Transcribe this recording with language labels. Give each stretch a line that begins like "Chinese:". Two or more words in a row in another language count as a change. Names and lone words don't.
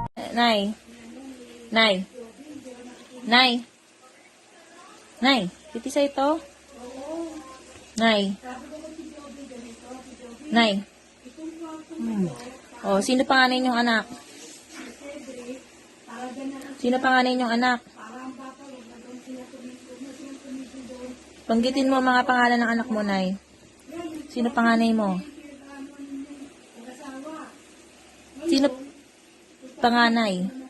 Filipino: Nay. Nay. Nay. Nay. Titisa ito? Nay. Nay. Oh, sino panganay niyong anak? Sino panganay niyong anak? Banggitin mo ang mga pangalan ng anak mo, Nay. Sino panganay mo? Sino panganay?